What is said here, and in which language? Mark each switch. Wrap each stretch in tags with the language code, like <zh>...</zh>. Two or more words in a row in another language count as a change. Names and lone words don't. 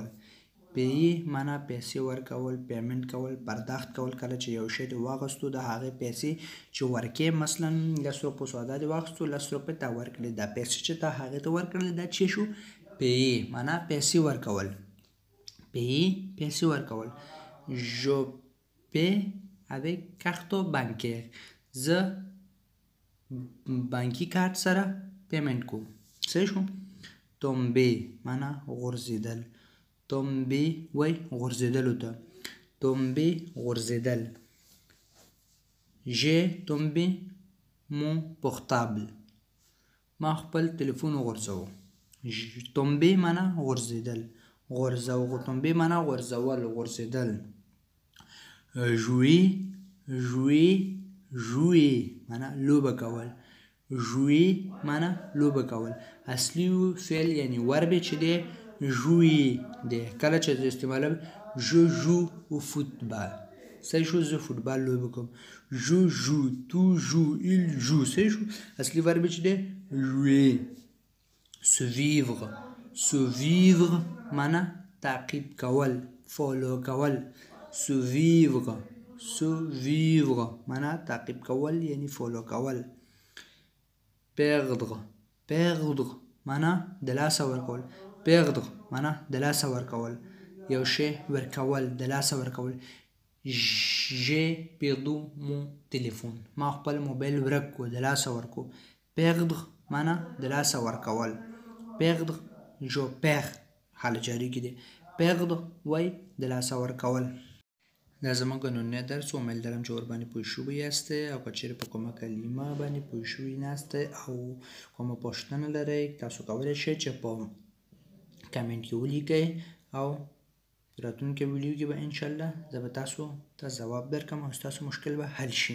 <ps>payer معنا پیسې ورکول پیمنټ کول پرداخت کول. کله چې یو شی دې واغستو د هغې پیسې چې ورکې مثلا 10 روپو سودا دې واخیستو 10 روپۍ تا ورکړې دا پیسې چې تا هغې ته ورکړلې دا چې شو payer معنا پیسې ورکول. payer پیسې ورکول.</ps> <fr>je paie avec carte bancaire</fr> <ps>زه بانکي کارت سره پیمنټ کوم. صحیح شو. tomber معنا غورځېدل. tomber وای غورځېدلو ته. tomber غورځېدل.</ps> <fr>j'ai tombé mon portable</fr> <ps>ما خپل تلیفون وغورځوه. tomber معنا غورځېدل غورځو. tomber معنا غورځول غورځېدل. jouer معنا لوبه کول. jouer معنا لوبه کول. اصلي فعل یعنی ورب چې دی jouer دی. کله چې استعمالوم</ps> <fr>je joue au football.</fr> <ps>صحیح شو. زه فوټبال لوبه کوم.</ps> <fr>je joue tu joues il joue.</fr> <ps>صحیح شو. اصلي ورب چې دی jouer. suivre معنا تعقیب کول فالو کول. suivre معنا تعقیب کول یعنی فالو کول. perdre معنا د لاسه ورکول. perdre معنا د لاسه ورکول یو شی ورکول د لاسه ورکول.</ps> <fr>j'ai perdu mon téléphone</fr> <ps>ما خپل موبایل ورک کو د لاسه ورکو. perdre معنا د لاسه ورکول.</ps> <fr>perdre je perds</fr> <ps>حال جاری کې دی. perdre وای د لاسه ورکول. دا زموږ نننی درس امید لرم چې ورباندې پوه شوي یاستئ او که چیرې په کومه کلمه باندې پوه شوي ناستئ او کومه پوښتنه لرئ تاسو کولی شئ چې په کمنټ کې ولیکئ او راتلونکي ویډیو کې به انشاءالله زه به تاسو ته ځواب درکړم او ستاسو مشکل به حل شي.</ps>